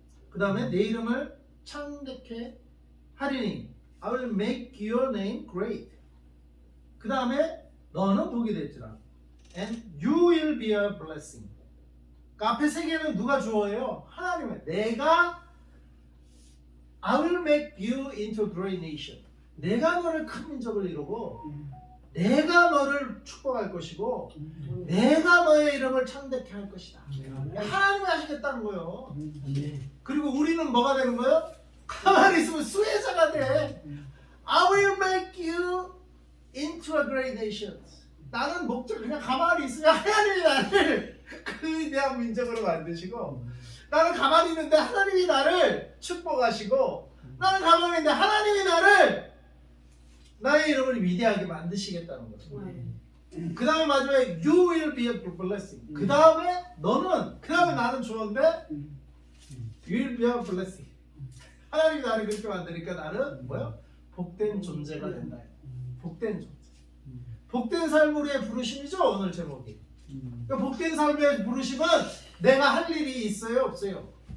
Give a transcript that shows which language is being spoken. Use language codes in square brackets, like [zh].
[ko] 그 다음에 내 이름을 창대케 하리니 [en] I will make your name great. [ko] 그 다음에 너는 복이 될지라. [en] And you will be a blessing. [ko] 그 앞에 세 개는 누가 주어예요? 하나님의. 내가 [en] I will make you into a great nation. [ko] 내가 너를 큰 민족을 이루고 내가 너를 축복할 것이고 내가 너의 이름을 창대케 할 것이다. 하나님이 하시겠다는 거예요. 그리고 우리는 뭐가 되는 거예요? 가만히 있으면 수혜자가 돼. [en] I will make you into a great nation. [ko] 나는 목적 그냥 가만히 있으면 하나님이 나를 그 위대한 민족으로 만드시고 나는 가만히 있는데 하나님이 나를 축복하시고 나는 가만히 있는데 하나님이 나를 나의 이름을 위대하게 만드시겠다는 거죠. 그 다음에 마지막에 [en] You will be a blessing. [ko] 그 다음에 너는 그 다음에 나는 주어인데 [en] You will be a blessing. [ko] 하나님이 나를 그렇게 만드니까 나는 뭐야? 복된 존재가 된다. 복된 존재. 복된 삶으로의 부르심이죠 오늘 제목이. 그러니까 복된 삶의 부르심은 내가 할 일이 있어요 없어요?